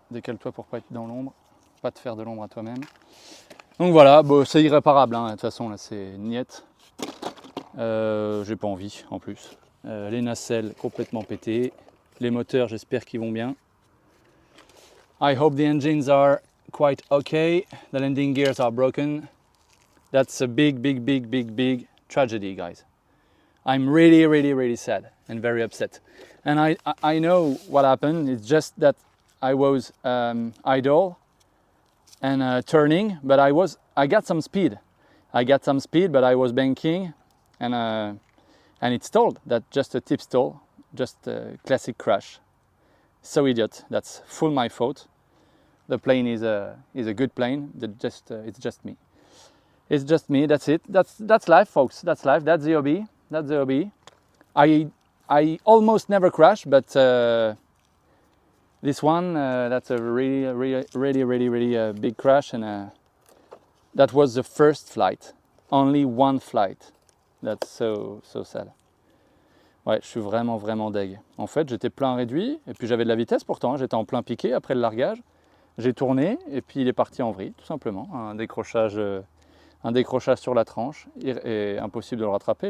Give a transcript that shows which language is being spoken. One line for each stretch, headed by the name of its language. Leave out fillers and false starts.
French: Décale-toi pour pas être dans l'ombre, pas te faire de l'ombre à toi-même. Donc voilà, bon, c'est irréparable, hein. De toute façon là c'est niette. J'ai pas envie en plus. Les nacelles complètement pétées, les moteurs j'espère qu'ils vont bien.
English: I hope the engines are quite okay. The landing gears are broken. That's a big tragedy, guys. I'm really sad and very upset. And I know what happened. It's just that I was idle and turning, but I got some speed. But I was banking, and it stalled. That's just a tip stall, just a classic crash. So idiot. That's full my fault. The plane is a good plane. It's just me. It's just me. That's it. That's life, folks. That's life. That's the hobby. I almost never crash, but this one that's a really big crash, and that was the first flight. Only one flight. That's so sad.
French: Ouais, je suis vraiment deg. En fait, j'étais plein réduit et puis j'avais de la vitesse pourtant. J'étais en plein piqué après le largage. J'ai tourné et puis il est parti en vrille, tout simplement. Un décrochage sur la tranche et impossible de le rattraper.